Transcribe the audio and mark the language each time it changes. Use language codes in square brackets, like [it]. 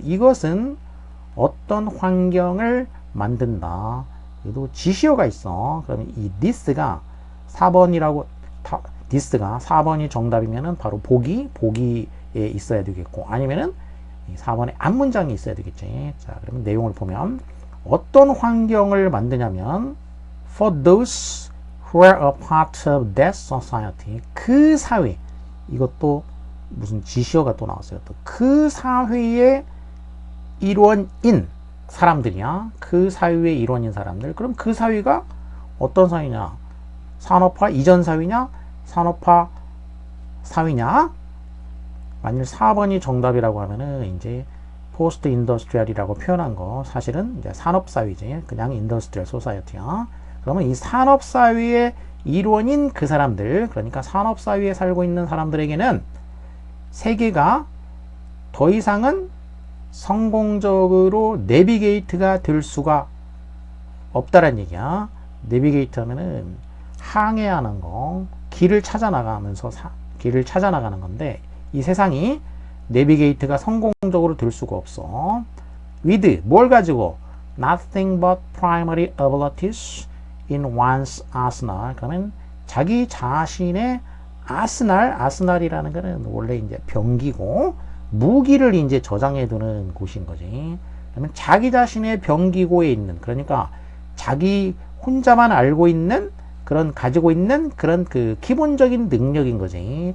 [ko] 이것은 어떤 환경을 만든다. 그래도 지시어가 있어. 그러면 이 this가 4번이라고, this가 4번이 정답이면은 바로 보기에 있어야 되겠고, 아니면은 4번에 앞문장이 있어야 되겠지. 자, 그러면 내용을 보면 어떤 환경을 만드냐면 [en] for those who are a part of that society. [ko] 그 사회, 이것도 무슨 지시어가 또 나왔어요. 또 그 사회의 일원인 사람들이야. 그 사회의 일원인 사람들. 그럼 그 사회가 어떤 사회냐? 산업화 이전 사회냐? 산업화 사회냐? 만일 4번이 정답이라고 하면은 이제 포스트 인더스트리얼이라고 표현한 거 사실은 이제 산업 사회지. 그냥 인더스트리얼 소사이어티야. 그러면 이 산업 사회의 일원인 그 사람들, 그러니까 산업 사회에 살고 있는 사람들에게는 세계가 더 이상은 성공적으로 내비게이트가 될 수가 없다란 얘기야. 내비게이트 하면은 항해하는 거, 길을 찾아 나가면서 길을 찾아 나가는 건데, 이 세상이 내비게이트가 성공적으로 될 수가 없어. [en] with [ko] 뭘 가지고? [en] nothing but primary abilities in one's arsenal. [ko] 그러면 자기 자신의 아스날이라는 거는 원래 이제 병기고 무기를 이제 저장해 두는 곳인 거지. 그러면 자기 자신의 병기고에 있는, 그러니까 자기 혼자만 알고 있는 그런 가지고 있는 그런 그 기본적인 능력인 거지.